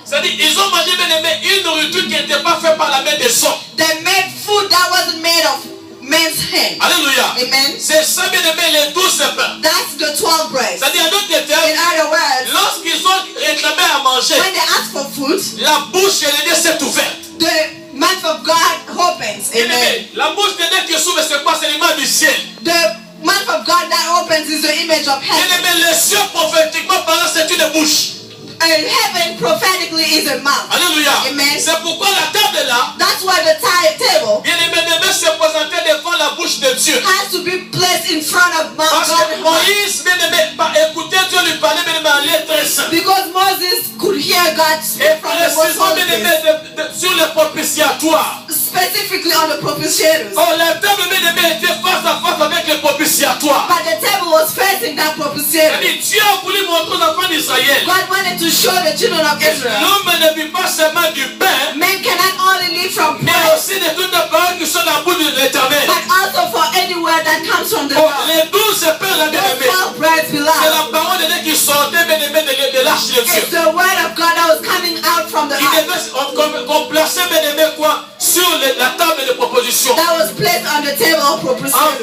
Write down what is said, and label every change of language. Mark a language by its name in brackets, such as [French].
[French] C'est-à-dire, ils ont mangé, bien aimé, une nourriture qui n'était pas faite par la main des hommes. [English] They made food that wasn't made of man's hand. Alléluia. Amen. [French] C'est ça, bien aimé, les 12 pains. [English] That's the 12 breads. [French] C'est-à-dire, en d'autres [English] In [French] termes, [English] other words, [French] lorsqu'ils ont réclamé à manger, [English] when they ask for food, [French] la bouche de Dieu s'est ouverte. [English] the mouth of God opens. [French] Bien Amen. aimé, la bouche de Dieu qui s'ouvre, c'est quoi? C'est l'image du ciel. [English] The mouth of God that opens is the image of [French] Bien [English] heaven. [French] aimé, les cieux prophétiquement parlant, c'est une bouche. [English] And heaven prophetically is a mouth. Alléluia. Amen. [French] C'est pourquoi la table est là. [English] That's why the table [French] Bien aimé, devait se présenter devant la bouche de Dieu. [English] has to be placed in front of Mount [French] Parce [English] God. [French] que Moïse, bien aimé, écoutait Dieu lui parler, bien aimé, en lettres saintes. [English] Because Moses could hear God [French] Et [English] speak from the most [French] précisément, [English] holy [French] bien [English] place, [French] aimé, sur le propitiatoire. [English] specifically on the propitiators. [French] Oh, la table, bien aimé, était face à face avec le propitiatoire. [English] But the table was facing that propitiator. [French] C'est-à-dire, Dieu a voulu montrer aux enfants d'Israël. [English] God wanted to show the children of Israel, [French] L'homme ne vit pas seulement du pain, [English] men cannot only live from [French] mais [English] bread, [French] aussi de toutes les paroles qui sont dans la bouche de l'Éternel. [English] but also for any word that comes from the Oh, mouth. [French] les 12 pains, là, bien [English] Those [French] aimé, [English] 12 breads [French] c'est [English] belong. [French] la parole de Dieu qui sortait, bien aimé, de l'arche de Dieu. [English] It's the word of God that was coming out from the [French] Il [English] ark [French] devait qu'on plaçait, bien aimé, quoi, sur la table de proposition. [English] that was placed on the table of propitiators